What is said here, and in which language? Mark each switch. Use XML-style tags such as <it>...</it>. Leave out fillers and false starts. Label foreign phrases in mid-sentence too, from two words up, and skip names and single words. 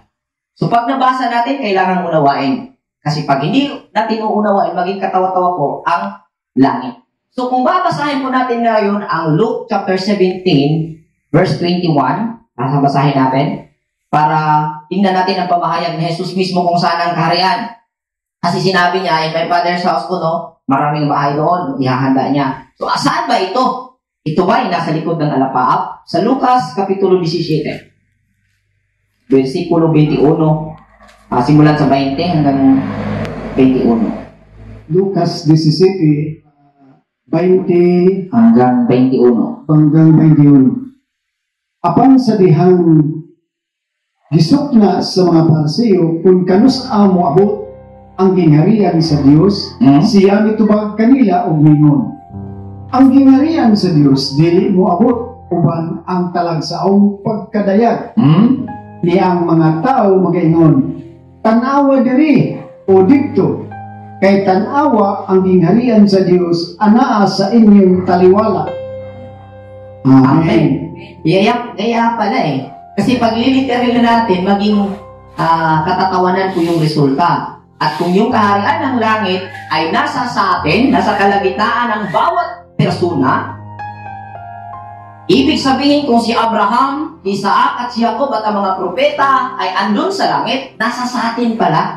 <tl>So pag nabasa natin, kailangan unawain. Kasi pag hindi natin uunawain, maging katawa-tawa po ang langit. So kung babasahin po natin ngayon ang</tl> <en>Luke chapter 17, verse 21,</en> <tl>basahin natin, para tingnan natin ang pamahayag ni Jesus mismo kung saan ang kaharian. Kasi sinabi niya,</tl> <en>in my Father's house</en> <tl>ko, no, maraming bahay doon, ihahanda niya. So saan ba ito? Ito ba ay nasa likod ng alapaap? Sa Lucas, kapitulo 17. Versikulo 21, simulan sa 20 hanggang 21. Lucas 17, 20 hanggang 21. hanggang 21.</tl> <ceb>Apan sa dihang gisok na sa mga Pariseo kung kanus amo abot ang gingharian sa Dios, siya mitubag kanila og mingon. Ang gingharian sa Dios dili mo abot uban ang talagsaong pagkadayag. Niyang mga tao magaingon, tanawa diri o dito, Kay tanawa ang gingharian sa Dios anaa sa inyong taliwala.</ceb> <tl>Amen. Kaya pala eh. Kasi pag literal natin, maging katatawanan po yung resulta. At kung yung kaharian ng langit ay nasa sa atin, nasa kalagitnaan ng bawat persona, ibig sabihin kung si Abraham, Isaac at si Jacob at ang mga propeta ay andun sa langit, nasa sa atin pala.</tl>